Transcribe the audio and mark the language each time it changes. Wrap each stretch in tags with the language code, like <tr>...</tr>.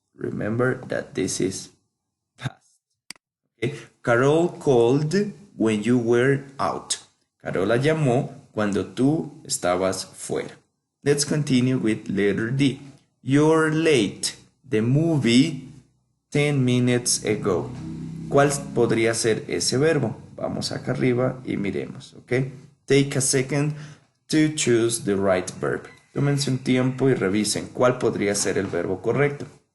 <en>Remember that this is past. Okay. Carol called when you were out.</en> <es>Carola llamó cuando tú estabas fuera.</es> <en>Let's continue with letter D. You're late. The movie 10 minutes ago.</en> <es>¿Cuál podría ser ese verbo? Vamos acá arriba y miremos, ¿ok?</es> <en>Take a second to choose the right verb.</en> <es>Tómense un tiempo y revisen cuál podría ser el verbo correcto.</es>